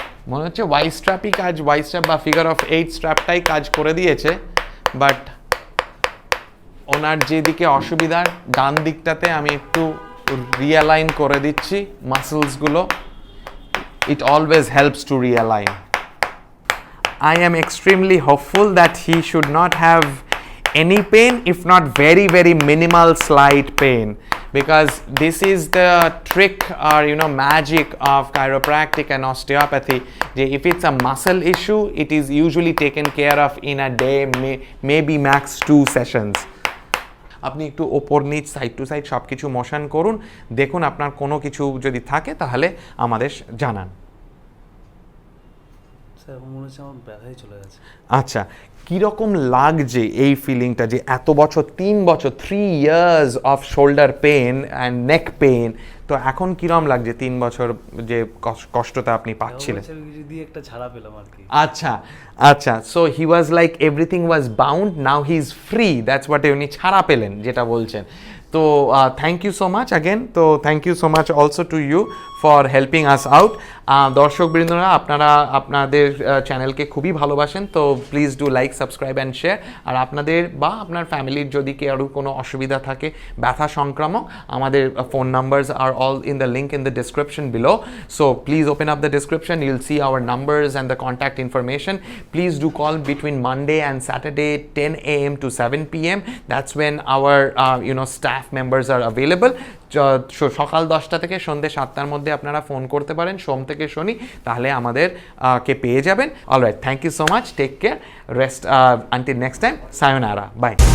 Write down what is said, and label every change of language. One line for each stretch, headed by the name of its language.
Bangla: মনে হচ্ছে ওয়াই স্ট্র্যাপই কাজ, ওয়াই স্ট্র্যাপ বা ফিগার অফ 8 স্ট্র্যাপটাই কাজ করে দিয়েছে, বাট ওনার যেদিকে অসুবিধার ডান দিকটাতে আমি একটু রিঅ্যালাইন করে দিচ্ছি মাসেলসগুলো।
English: It always helps to realign. I am extremely hopeful that he should not have any pain, if not very, very minimal slight pain, because this is the trick or magic of chiropractic and osteopathy. If it's a muscle issue, it is usually taken care of in a day, maybe max 2 sessions.
Bangla: আপনি একটু ওপর নিচ side two side সব কিছু motion করুন, দেখুন আপনার কোনো কিছু যদি থাকে তাহলে আমাদের জানান। মনে হচ্ছে আমার ব্যথাই চলে গেছে। আচ্ছা, কীরকম লাগছে এই ফিলিংটা যে এত বছর 3 বছর
English: 3 years of shoulder pain and neck pain,
Bangla: তো এখন কীরকম লাগছে 3 বছর যে কষ্টটা আপনি পাচ্ছিলেন? দিয়ে একটা ছাড়া পেলাম আর কি।
English: আচ্ছা আচ্ছা, so he was like everything was bound, now he is free, that's what
Bangla: উনি ছাড়া পেলেন যেটা বলছেন।
English: তো thank you so much again, তো thank you so much also to you for helping us out.
Bangla: দর্শকবৃন্দরা, আপনারা আপনাদের চ্যানেলকে খুবই ভালোবাসেন, তো
English: Please do like, subscribe and share.
Bangla: আর আপনাদের বা আপনার ফ্যামিলির যদি কারো কোনো অসুবিধা থাকে ব্যথা সংক্রামক, আমাদের phone numbers আর
English: all in the link in the description below, so please open up the description, you'll see our numbers and the contact information. Please do call between Monday and Saturday 10 a.m. to 7 p.m. that's when our staff members are available.
Bangla: সকাল 10টা থেকে সন্ধ্যে 7টার মধ্যে আপনারা phone করতে পারেন সোম থেকে শনি, তাহলে আমাদের কে পেয়ে যাবেন।
English: Alright, thank you so much, take care, rest, until next time, sayonara, bye.